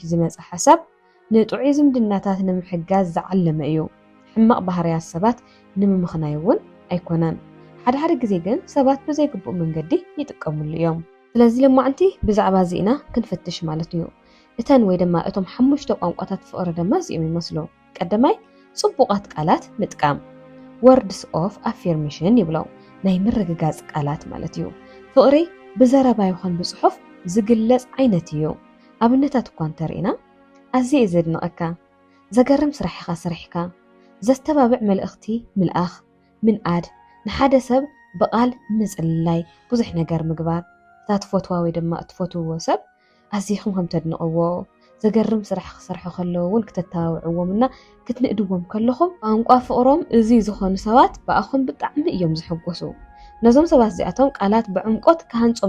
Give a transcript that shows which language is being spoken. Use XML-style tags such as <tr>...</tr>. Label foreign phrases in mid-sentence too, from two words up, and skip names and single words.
<ti>ዝመጽ ሓሳብ ንጥዑይ ዝምድናታት ንምሕጋዝ ዝዓለመ እዩ ሕማቕ ባህርያት ሰባት ንምምኽናይ እውን ኣይኮነን ሓደ ግዜ ግን ሰባት ብዘይግቡእ መንገዲ ይጥቀሙሉ እዮም ስለዚ ልማዓንቲ ብዛዕባ ዚና ክንፈትሽ ማለት እዩ እተን ወይ ድማ እቶም 5 ቋንቋታት ፍቕሪ ድማ እዚኦም ይመስሉ ቀዳማይ ጽቡቓት ቃላት ምጥቃም</ti> <en>words of affirmation</en> <ti>ይብለው ናይ ምርግጋጽ ቃላት ማለት እዩ ፍቕሪ ብዘረባ ይኹን ብጽሑፍ ዝግለጽ ዓይነት እዩ ኣብነታት እኳ እንተርኢና ኣዝየ ዘድንቐካ ዘገርም ስራሕኻ ስራሕካ ዘስተባብዕ መልእኽቲ ምልኣኽ ምንኣድ ንሓደ ሰብ ብቓል ምጽላይ ብዙሕ ነገር ምግባር ታትፈትዋ ወይ ድማ እትፈትውዎ ሰብ ኣዝይኹም ከም ተድንቕዎ ዘገርም ስራሕ ክሰርሑ ከለዎ እውን ክትተባብዕዎምና ክትንእድዎም ከለኹም ቋንቋ ፍቕሮም እዚ ዝኾኑ ሰባት ብኣኹም ብጣዕሚ እዮም ዝሕጎሱ ነዞም ሰባት እዚኣቶም ቃላት ብዕምቆት ክሃንጾም</ti>